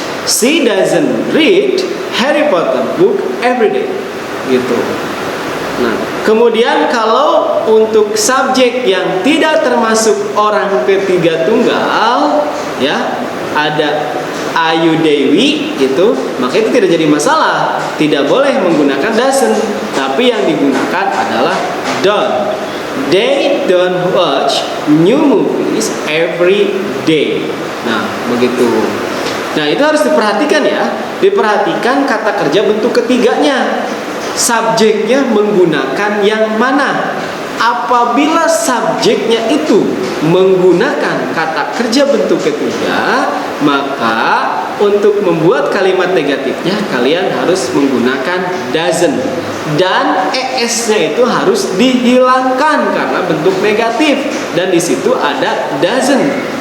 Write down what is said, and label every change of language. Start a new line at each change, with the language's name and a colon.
English: She doesn't read Harry Potter book every day.
Indonesian: Gitu. Nah, kemudian kalau untuk subjek yang tidak termasuk orang ketiga tunggal, ya, ada Ayu Dewi itu, maka itu tidak jadi masalah. Tidak boleh menggunakan doesn't, tapi yang digunakan adalah don't.
English: They don't watch new movies every day.
Indonesian: Nah, begitu. Nah, itu harus diperhatikan ya. Diperhatikan kata kerja bentuk ketiganya. Subjeknya menggunakan yang mana? Apabila subjeknya itu menggunakan kata kerja bentuk ketiga, maka untuk membuat kalimat negatifnya kalian harus menggunakan doesn't, dan es-nya itu harus dihilangkan karena bentuk negatif, dan di situ ada doesn't.